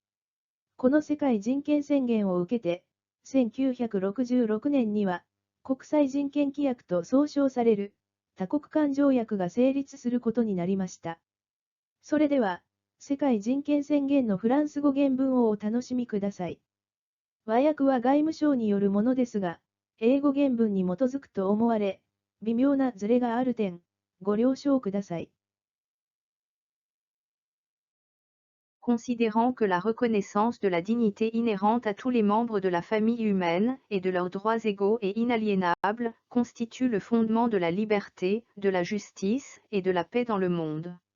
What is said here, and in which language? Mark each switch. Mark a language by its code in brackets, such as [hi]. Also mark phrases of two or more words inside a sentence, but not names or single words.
[ja] この世界人権宣言を受けて、1966年には、国際人権規約と総称される多国間条約が成立することになりました。それでは、世界人権宣言のフランス語原文をお楽しみください。和訳は外務省によるものですが、英語原文に基づくと思われ、微妙なズレがある点、ご了承ください。 [fr] Considérant que la reconnaissance de la dignité inhérente à tous les membres de la famille humaine et de leurs droits égaux et inaliénables constitue le fondement de la liberté, de la justice et de la paix dans le monde.